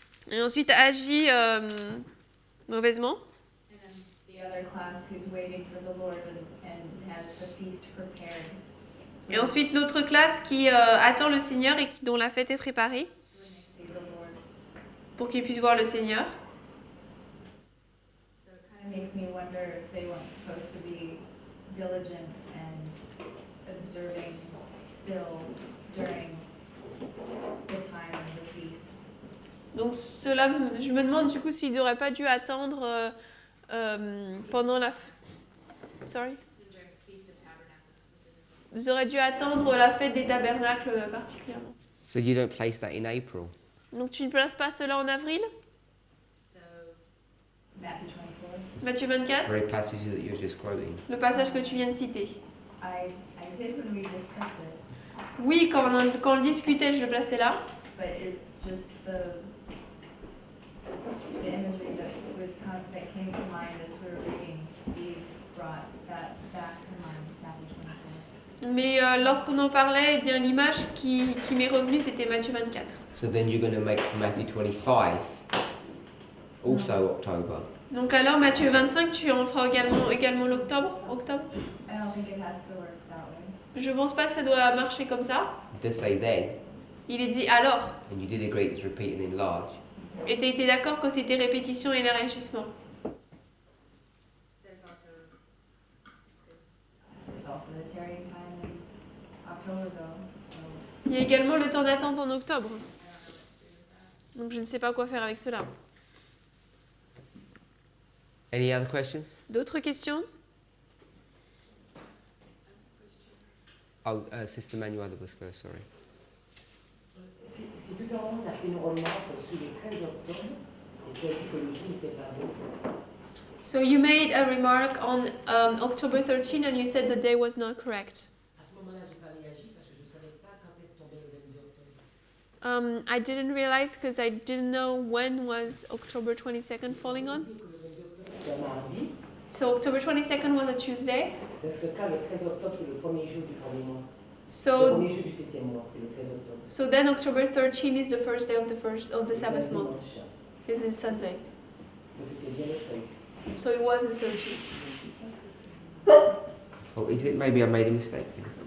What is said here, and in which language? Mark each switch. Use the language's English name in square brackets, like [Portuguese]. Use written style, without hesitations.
[French] Et ensuite agit mauvaisement. [English] And then the other class who's waiting for the Lord and has the feast prepared. [French] Et ensuite l'autre classe qui attend le Seigneur et dont la fête est préparée. [English] When they see the Lord. [French] Pour qu'ils puissent voir le Seigneur. [English] So it kind of makes me wonder if they weren't supposed to be diligent and observing still during the time of the feast. [French] Donc je me demande du coup s'ils n'auraient pas dû attendre pendant la... [English] Sorry. [French] Vous auriez dû attendre la fête des tabernacles particulièrement. [English] So you don't place that in April? [French] Donc tu ne places pas cela en avril? Matthieu 24. [English] Very passage that you're just quoting. [French] Le passage que tu viens de citer. [English] I did when we discussed it. [French] Oui, quand on le discutait, je le plaçais là. [English] But it just the imagery that came to mind as we were reading these brought that back to mind, Matthew 24. [French] Mais lorsqu'on en parlait, eh bien l'image qui m'est revenue, c'était Matthieu 24. [English] So then you're going to make Matthew 25 also October. [French] Donc alors Matthieu 25, tu en feras également l'octobre, octobre. [English] I don't think it has to work that way. [French] Je pense pas que ça doit marcher comme ça. [English] It does say then, [French] Il est dit alors. [English] and you did agree it's repeated in large. [French] Et tu étais d'accord que c'était répétition et élargissement. [English] There's also the tarrying time in October though, so [French] Il y a également le temps d'attente en octobre. Donc je ne sais pas quoi faire avec cela. [English] Any other questions? [French] D'autres questions? [English] Oh, Sister Manuela was first, sorry. [French] Si tout à l'heure on a fait une remarque sur le 13 octobre, et que la typologie n'était pas bonne. [English] So you made a remark on October 13 and you said the day was not correct. [French] À ce moment-là, j'ai pas réagi parce que je savais pas quand est-ce tombait le 22 octobre. [English] I didn't realize because I didn't know when was October 22nd falling on. [French] C'était un mardi. [English] So October 22nd was a Tuesday. [French] Dans ce cas, le 13 octobre, c'est le premier jour du premier mois. Le [English] So [French] premier jour du 7e mois, c'est le 13 octobre. [English] so then October 13 is the first day of the [French] C'est [English] Sabbath [French] un [English] month. [French] dimanche. [English] Is in Sunday. [French] Donc c'était bien le 13. [English] So it was the 13th. Oh, is it? Maybe I made a mistake then.